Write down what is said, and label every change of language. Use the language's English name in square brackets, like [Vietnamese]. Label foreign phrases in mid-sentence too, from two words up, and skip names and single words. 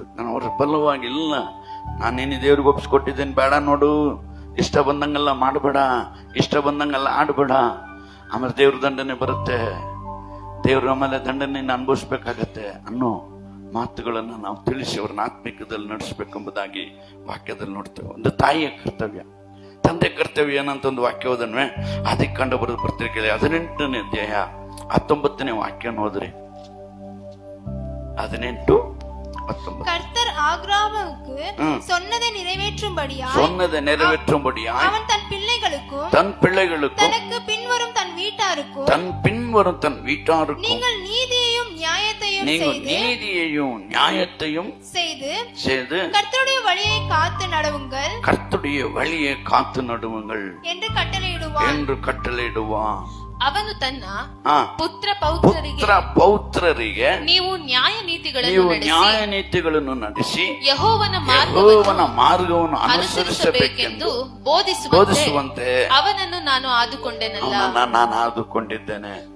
[Kannada] ನಾನು ಅವ್ರ ಬಲವಾಗಿಲ್ಲ, ನಾನೇನು ದೇವ್ರಿಗೆ ಒಪ್ಪಿಸ್ಕೊಟ್ಟಿದ್ದೇನೆ, ಬೇಡ ನೋಡು, ಇಷ್ಟ ಬಂದಂಗೆಲ್ಲ ಮಾಡಬೇಡ, ಇಷ್ಟ ಬಂದಂಗೆಲ್ಲ ಆಡ್ಬೇಡ, ಆಮೇಲೆ ದೇವ್ರ ದಂಡನೆ ಬರುತ್ತೆ, ದೇವ್ರ ಆಮೇಲೆ ದಂಡನೆ ಅನುಭವಿಸ್ಬೇಕಾಗತ್ತೆ ಅನ್ನೋ ಮಾತುಗಳನ್ನು ನಾವು ತಿಳಿಸಿ ಅವ್ರನ್ನ ಆತ್ಮಿಕದಲ್ಲಿ ನಡೆಸಬೇಕೆಂಬುದಾಗಿ ವಾಕ್ಯದಲ್ಲಿ ನೋಡ್ತೇವೆ. ಒಂದು ತಾಯಿಯ ಕರ್ತವ್ಯ, ತಂದೆ ಕರ್ತವ್ಯ ಏನಂತ ಒಂದು ವಾಕ್ಯವದನ್ವೇ ಅದಕ್ಕೆ ಕಂಡು ಬರೋದು ಪತ್ರಿಕೆಯಲ್ಲಿ 18ನೇ ಅಧ್ಯಾಯ 19ನೇ ವಾಕ್ಯ ನೋಡ್ರಿ. 18-19. [Tamil] கர்த்தர் ஆபிரகாமுக்கு சொன்னதை நிறைவேற்றும்படியாய் அவன் தன் பிள்ளைகளுக்கும் தனக்கு பின்வரும் தன் வீட்டாருக்கும் நீங்கள் நீதியையும் நியாயத்தையும் செய்து கர்த்தருடைய வழியை காத்து நடவுங்கள் என்று கட்டளையிடுவான். [Kannada] ಅವನು ತನ್ನ ಪುತ್ರ ಪೌತ್ರರಿಗೆ ನೀವು ನ್ಯಾಯ ನೀತಿಗಳನ್ನು ನಡೆಸಿ ಯೆಹೋವನ ಮಾರ್ಗವನ್ನು ಅನುಸರಿಸಬೇಕೆಂದು ಬೋಧಿಸುವಂತೆ ಅವನನ್ನು ನಾನು ಆದುಕೊಂಡಿದ್ದೇನೆ.